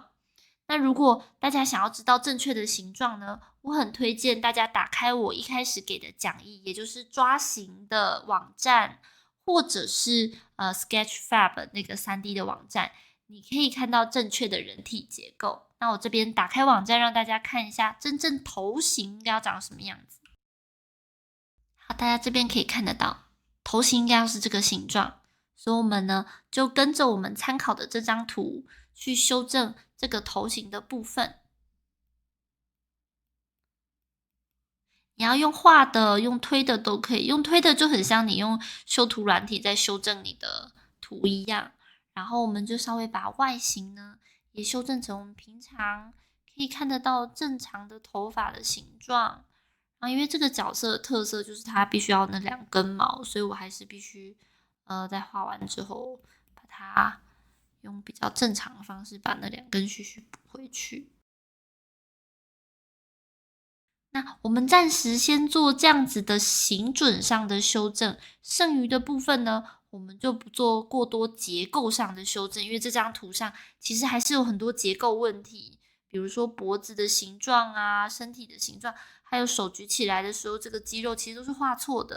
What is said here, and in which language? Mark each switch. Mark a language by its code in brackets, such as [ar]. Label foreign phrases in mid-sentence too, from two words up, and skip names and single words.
[zh] 那如果大家想要知道正確的形狀呢，我很推薦大家打開我一開始給的講義，也就是抓形的網站，或者是Sketchfab 那個 3D 的網站，你可以看到正確的人體結構。那我這邊打開網站讓大家看一下真正頭型應該要長什麼樣子。好，大家這邊可以看得到，頭型應該要是這個形狀。所以我們呢，就跟着我們參考的這張圖去修正這個頭型的部分。你要用畫的，用推的都可以。用推的就很像你用修圖軟體在修正你的圖一樣。然後我們就稍微把外形呢，也修正成我們平常可以看得到正常的頭髮的形狀。因為這個角色的特色就是它必須要那兩根毛，所以我還是必須在畫完之後，把它用比較正常的方式把那兩根鬚鬚補回去。那我們暫時先做這樣子的形準上的修正，剩餘的部分呢，我們就不做過多結構上的修正，因為這張圖上其實還是有很多結構問題，比如說脖子的形狀啊、身體的形狀，還有手舉起來的時候，這個肌肉其實都是畫錯的。